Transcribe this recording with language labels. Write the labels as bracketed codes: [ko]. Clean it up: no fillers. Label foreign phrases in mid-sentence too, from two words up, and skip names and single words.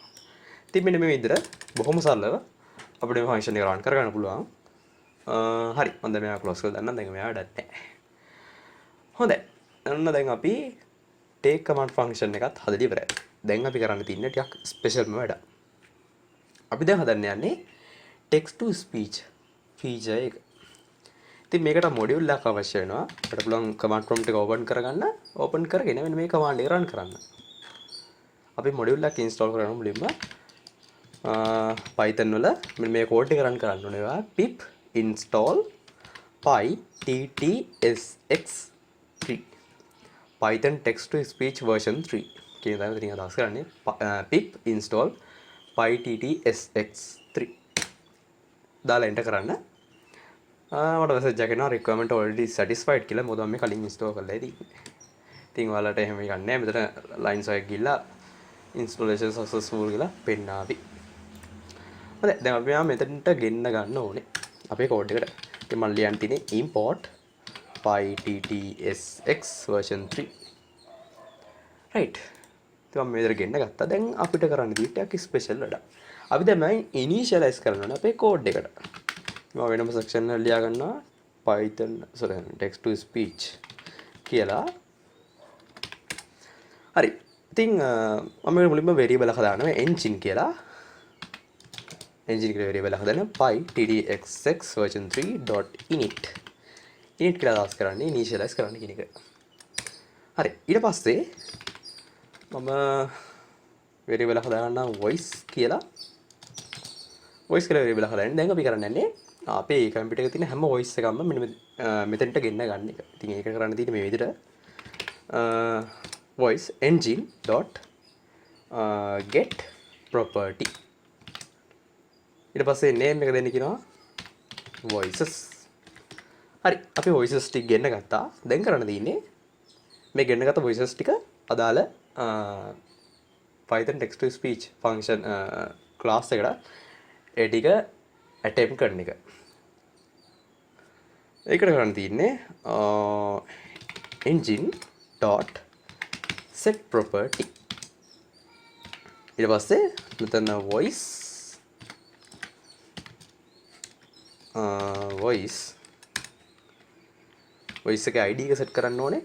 [si] ඉතින් මෙන්න මේ විදිහට බොහොම සරලව අපිට මේ ෆන්ක්ෂන් එක රන් කරගන්න පුළුවන්. හරි මම දැන් මේක ක්ලෝස් කරලා දාන්නම්. දැන් මේවා වැඩක් නැහැ. හොඳයි. ඔන්න දැන් අපි [en] take command function [si] එකත් හදලා ඉවරයි. දැන් අපි කරන්න තියෙන්නේ ටිකක් ස්පෙෂල්ම වැඩ. අපි දැන් හදන්න යන්නේ [en] text to speech feature [si] එක. ඉතින් මේකට මොඩියුල් එකක් අවශ්‍ය වෙනවා. අපිට පුළුවන් [en] command prompt [si] එක open කරගන්න. open කරගෙන මෙන්න මේ command එක run කරන්න. අපි මොඩියුල් එකක් install කරගන්න මුලින්ම Python වල මෙන්න මේ කෝඩ් එක run කරන්න ඕනේ. ඒවා [en] pip install pyttsx3 python text to speech version 3 [si] කියන දේ ඉතින් අදහස් කරන්නේ [en] pip install pyttsx3 [si] දාලා enter කරන්න. මට message එකක් එනවා [en] requirement already satisfied [si] කියලා. මොකද මම මේ කලින් install කරලා ඉතින් ඔයාලට එහෙම එකක් නැහැ. මෙතන lines එකක් ගිහලා [en] installation successful [si] කියලා පෙන්නාවි. හරි දැන් අපි මෙතනට ගෙන්න ගන්න ඕනේ අපේ කෝඩ් එකට. ඉතින් මම ලියන්න තියෙන්නේ [en] import pyttsx version 3 right. [si] ඉතින් මම මෙතන ගෙන්න ගත්තා. දැන් අපිට කරන්න තියෙන්නේ ටිකක් ස්පෙෂල් වැඩක්. අපි දැන් මම initialize කරන්න ඕනේ අපේ කෝඩ් එකට. මම වෙනම section එක ලියා ගන්නවා [en] python text to speech [si] කියලා. හරි. ඉතින් මම මුලින්ම variable එක දානවා engine කියලා. engine කියලා variable එක දාන්න [en] pyttsx version 3.init. [si] init කියලා දාස් කරන්නේ initialize කරන්න කියන එක. හරි. ඊට පස්සේ මම variable එක දාන්නම් voice කියලා. voice කියලා variable එක දාන්න. දැන් අපි කරන්න යන්නේ අපේ කම්පියුටර් එකේ තියෙන හැම voice එකක්ම මෙන්න මෙතෙන්ට ගෙන්න ගන්න එක. ඉතින් ඒක කරන්න තියෙන්නේ මේ විදිහට [en] voice engine dot get property [si] ඊට පස්සේ name එක දෙන්න කියනවා voices. හරි අපි voices ටික ගෙන්න ගත්තා. දැන් කරන්න තියෙන්නේ මේ ගෙන්න ගත්ත voices ටික අදාළ [en] python text to speech function class [si] එකට ඒ ටික attempt කරන එක. ඒකට කරන්න තියෙන්නේ [en] engine dot set property [si] ඊට පස්සේ මෙතන voice එකේ ID එක set කරන්න ඕනේ.